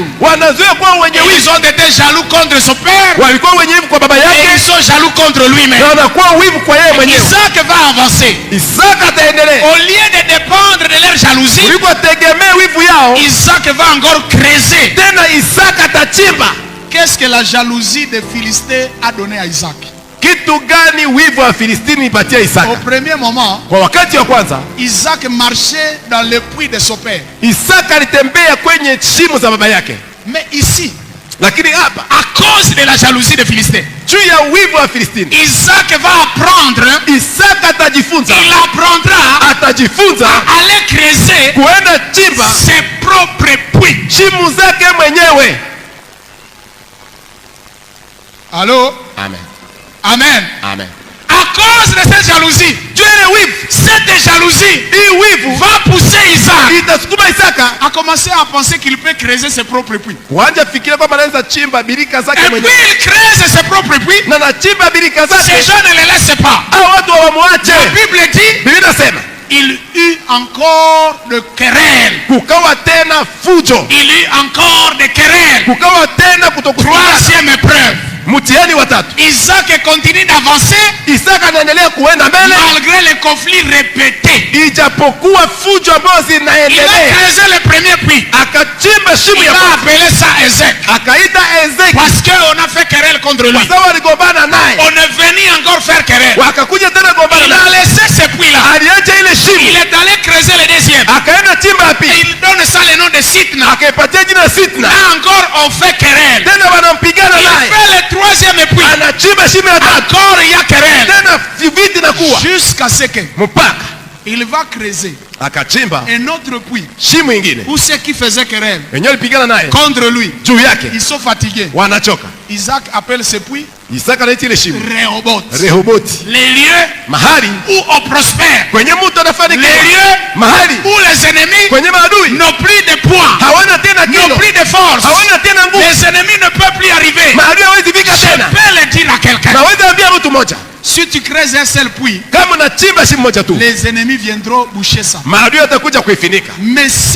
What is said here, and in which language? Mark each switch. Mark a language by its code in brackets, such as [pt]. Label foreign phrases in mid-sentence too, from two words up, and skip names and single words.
[sw] Wanazoea kuwa wenye wivu, [fr] Ils ont été jaloux contre son père. [sw] walikuwa wenye wivu kwa baba [fr] Et [sw] yake [fr] ils sont jaloux contre lui-même. [sw] na wanakuwa wivu kwa yeye mwenyewe. [fr] Isaac va avancer. [sw] Isaka ataendelea, [fr] Au lieu de dépendre de leur jalousie, [sw] kuliko tegemea wivu yao, [fr] Isaac va encore creuser. [sw] tena Isaka atachimba. [fr] Qu'est-ce que la jalousie des Philistins a donné à Isaac? [sw] Kitu gani wivu wa Filistini ipatia [fr] Au [sw] Isaka? [fr] premier moment, [sw] Kwa wakati wa kwanza, [fr] Isaac marchait dans le puits de son père. [sw] Isaka alitembea kwenye shimo za baba yake, [fr] Mais ici, [sw] lakini hapa [fr] à cause de la jalousie des Philistins, [sw] juu ya wivu wa Filistini, [fr] Isaac va apprendre, [sw] Isaka atajifunza, [fr] il apprendra [sw] atajifunza [fr] à aller creuser [sw] kuenda chimba [fr] ses propres puits. [sw] shimo zake mwenyewe. [fr] Allô? Amen. Amen. Amen. À cause de cette jalousie, [sw] Juu ya ile wivu, [fr] cette jalousie [sw] hii wivu [fr] va pousser Isaac [sw] itasukuma Isaka [fr] à commencer à penser qu'il peut creuser ses propres puits. [sw] kuanja fikiria kwamba anaweza chimba birika [fr] Et [sw] zake [fr] puis [sw] mwenyewe, [fr] il creuse ses propres puits. [sw] na nachimba birika [fr] Ces [sw] zake. [fr] gens ne les laissent pas. [sw] Hao watu [fr] La [sw] hawamwache. [fr] Bible dit, [sw] Biblia inasema [fr] il eut encore de querelles. [sw] kukawa tena fujo, [fr] Il eut encore de querelles. [sw] kukawa tena kutokusikilizana. [fr] Troisième épreuve. [sw] Mtihani wa tatu, [fr] Isaac continue d'avancer [sw] Isaka anaendelea kuenda mbele [fr] malgré les conflits répétés. [sw] ijapokuwa fujo ambazo [fr] Il a [sw] zinaendelea. [fr] creusé le premier puits. [sw] Akachimba shimo [fr] Il [sw] ya [fr] a [sw] kwanza, [fr] appelé ça Ezek. [sw] akaita Ezeki [fr] Parce qu'on a fait querelle contre lui. [sw] kwa sababu waligombana naye, [fr] On est venu encore faire querelle. [sw] wakakuja tena gombana [fr] Il a [sw] naye, [fr] laissé ce puits-là. [sw] aliacha ile [fr] Il [sw] shimo, [fr] est allé creuser le deuxième. [sw] akaenda chimba ya [fr] Et [sw] pili, [fr] il donne ça le nom de Sitna. [sw] akaipatia jina Sitna. [fr] Là encore, on fait querelle. [sw] Tena wanampigana [fr] Il [sw] naye, [fr] fait le troisième puits. [sw] anachimba shimo ya tatu, [fr] Encore il y a querelle. [sw] tena viti na kuwa [fr] Jusqu'à ce que [sw] mpaka [fr] il va creuser [sw] akachimba [fr] un autre puits [sw] shimo ingine. [fr] où ceux qui faisaient querelle [sw] Wenyewe walipigana naye [fr] contre lui, [sw] juu yake, [fr] ils sont fatigués. [sw] wanachoka. [fr] Isaac appelle ce puits [sw] Isaka anaita ile shimo [fr] Rehoboth. [sw] Rehoboti, [fr] Les lieux [sw] mahali [fr] où on prospère. [sw] kwenye mtu [fr] Les [sw] anafanikiwa, [fr] lieux [sw] mahali [fr] où les ennemis [sw] kwenye maadui [fr] n'ont plus de poids, [sw] hawana tena [fr] n'ont [sw] kilo, [fr] plus de force. [sw] hawana tena nguvu, [fr] Les ennemis ne peuvent plus arriver. [sw] maadui hawezi fika [fr] Je [sw] tena. [fr] peux le dire à quelqu'un. [sw] Naweza ambia mtu mmoja, [fr] Si tu creuses un seul puits, [sw] kama unachimba shimo moja tu, [fr] les ennemis viendront boucher ça. [sw] maadui atakuja kuifinika. [fr] Mais si